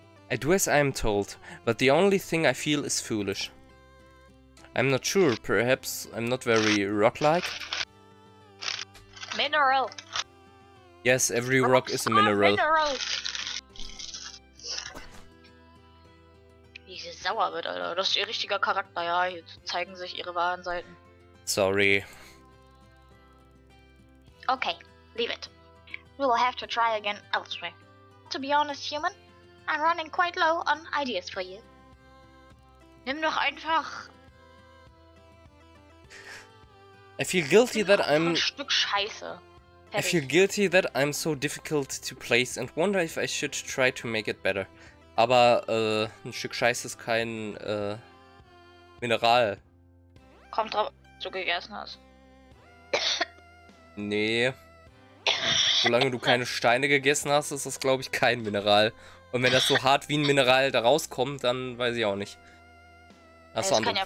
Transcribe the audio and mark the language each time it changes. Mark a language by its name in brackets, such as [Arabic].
[English] I do as I am told, but the only thing I feel is foolish. I'm not sure, perhaps I'm not very rock-like? Mineral. Yes, every rock is a mineral. [German] Wie sie sauer wird, Alter. Das ist ihr richtiger Charakter, ja. Hier zeigen sich ihre wahren Seiten. [English] Sorry. Okay, leave it. We will have to try again elsewhere. To be honest, human, I'm running quite low on ideas for you. [German] Nimm doch einfach... [English] I feel guilty that [German] ein Stück Scheiße. [English] I feel guilty that I'm so difficult to place and wonder if I should try to make it better. [German] Aber ein Stück Scheiße ist kein Mineral. Kommt drauf, was du gegessen hast. Nee. Solange du keine Steine gegessen hast, ist das, glaube ich, kein Mineral. Und wenn das so hart wie ein Mineral da rauskommt, dann weiß ich auch nicht. Hast du andere Probleme.